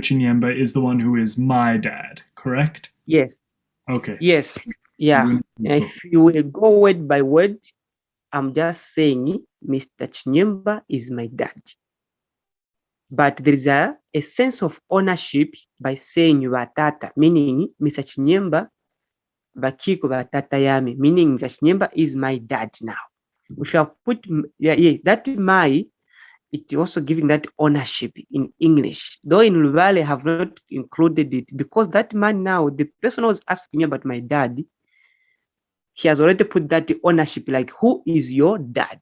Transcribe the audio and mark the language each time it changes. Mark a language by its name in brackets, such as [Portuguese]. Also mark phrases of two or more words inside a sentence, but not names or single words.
[English] Chinyemba is the one who is my dad, correct? Yes. Okay. Yes. Yeah. If you will go word by word, I'm just saying Mr. Chinyemba is my dad. but there is a sense of ownership by saying batata, meaning Mr. [Luvale] Chinyemba bakiko batata yami, [English] meaning Mr. Chinyemba is my dad now. We shall put that my, it's also giving that ownership in English. Though in Luvale I have not included it because that man now, the person who was asking me about my dad, he has already put that ownership, like who is your dad?